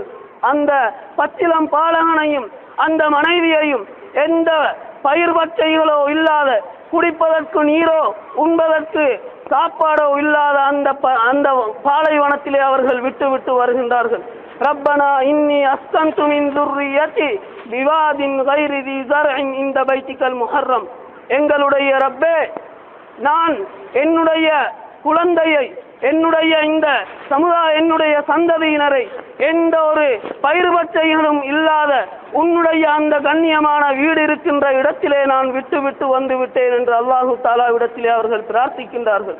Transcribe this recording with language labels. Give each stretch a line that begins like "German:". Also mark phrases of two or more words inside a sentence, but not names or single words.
Tamil: அந்த பச்சிளம் பாலகனையும் அந்த மனைவியையும் எந்த பயிர் பச்சைகளோ இல்லாத, குடிப்பதற்கு நீரோ உண்பதற்கு சாப்பாடோ இல்லாத அந்த பாலைவனத்திலே அவர்கள் விட்டு விட்டு வருகின்றார்கள்.
Arabic: ربنا إني أسكنت من ذُرِّيَّتِي بِوَادٍ غَيْرِ ذِي زَرْعٍ عِندَ بَيْتِكَ الْمُحَرَّمِ.
Tamil: எங்களுடைய ரப்பே, நான் என்னுடைய குழந்தையை, என்னுடைய இந்த என்னுடைய சந்ததியினரை எந்த ஒரு பயிர் பச்சைகளும் இல்லாத உன்னுடைய அந்த கண்ணியமான வீடு இருக்கின்ற இடத்திலே நான் விட்டு விட்டு வந்து விட்டேன் என்று அல்லாஹு தாலா இடத்திலே அவர்கள் பிரார்த்திக்கின்றார்கள்.